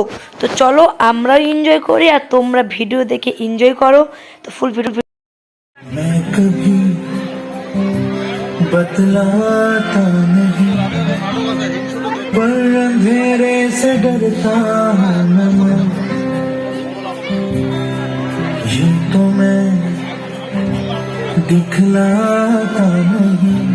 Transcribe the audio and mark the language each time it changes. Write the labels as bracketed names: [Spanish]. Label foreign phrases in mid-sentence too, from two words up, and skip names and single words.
[Bangla] তো চলো আমরাও এনজয় করি আর তোমরা ভিডিও দেখে এনজয় করো। তো ফুল ভিডিও [Hindi] मैं कभी बतलाता नहीं पर अंधेरे से डरता न मैं यूं तो मैं दिखलाता नहीं